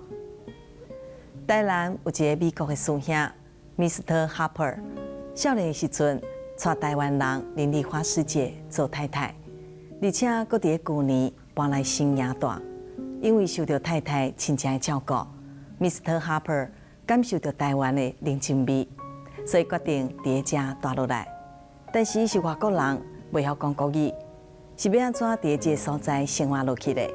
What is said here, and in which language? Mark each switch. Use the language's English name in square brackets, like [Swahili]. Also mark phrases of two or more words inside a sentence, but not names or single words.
[Min Nan Chinese] 台南有一个美国的师兄 ，Mr. Harper， 少年的时阵娶台湾人林丽花师姐做太太，而且搁伫旧年搬来新营大。因为受到太太亲情的照顾 ，Mr. Harper 感受到台湾的人情味，所以决定伫遮住落来。但是是外国人，袂晓讲国语，是要安怎伫这个所在生活落去嘞？